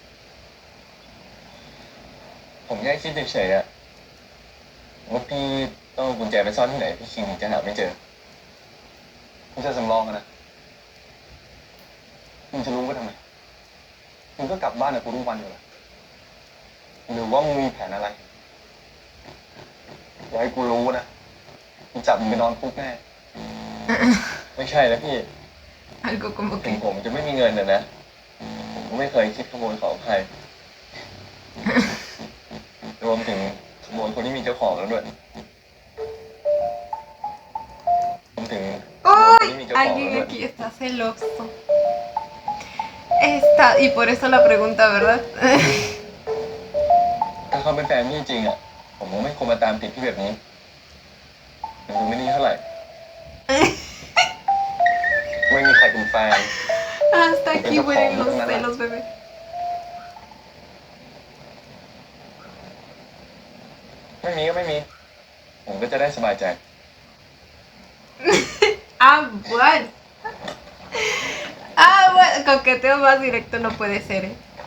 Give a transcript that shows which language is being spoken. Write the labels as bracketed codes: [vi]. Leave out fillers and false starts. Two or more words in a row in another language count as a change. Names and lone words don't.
[th] ผมแค่คิดเฉยๆอะว่าพี่ต้องเอากุญแจไปซ่อนที่ไหนพี่คิงถึงจะหาไม่เจอไม่ใช่สำรองอะนะมึงจะรู้ว่าทำไมมึงก็กลับบ้านกับกูทุกวันอยู่แล้วหรือว่ามึงมีแผนอะไรอย่าให้กูรู้นะกูจับมึงไปนอนคุกแน่ ไม่ใช่นะพี่ [es] Algo como [th] ถึง [es] que... [th] ผมจะไม่มีเงินนะผมไม่เคยคิดขโมยของใคร รวมถึงขโมยคนที่มีเจ้าของแล้วด้วยรวมถึง [es] ¡Uy! Alguien aquí está celoso. Está... Y por eso la pregunta, ¿verdad? [th] ถ้าเขาเป็นแฟนพี่จริงอ่ะ ผมก็ไม่ควรมาตามติดพี่แบบนี้มันดูไม่ดีเท่าไหร่ ไม่มีใครเป็นแฟน [es] Hasta aquí mueren los celos, bebé. [th] ไม่มีก็ไม่มี ผมก็จะได้สบายใจ [es] Ah, bueno. Ah, bueno. Coqueteo más directo no puede ser, ¿eh?